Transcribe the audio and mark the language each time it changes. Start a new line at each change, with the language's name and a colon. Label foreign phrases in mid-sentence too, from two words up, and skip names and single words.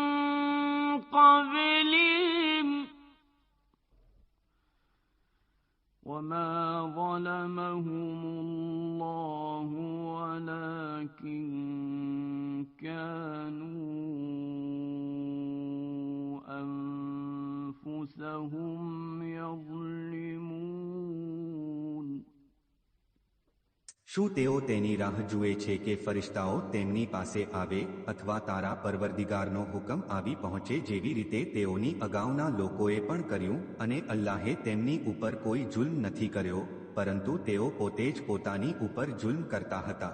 Arabic: قبلهم وما ظلمهم الله ولكن كانوا أنفسهم يظلمون.
Gujarati: શું તેઓ તેની રાહ જુએ છે કે ફરિશ્તાઓ તેમની પાસે આવે અથવા તારા પરવરદિગારનો હુકમ આવી પહોંચે જેવી રીતે તેઓની અગાઉના લોકોએ પણ કર્યું અને અલ્લાહે તેમની ઉપર કોઈ જુલ્મ નથી કર્યો પરંતુ તેઓ પોતે જ પોતાની ઉપર જુલ્મ કરતા હતા.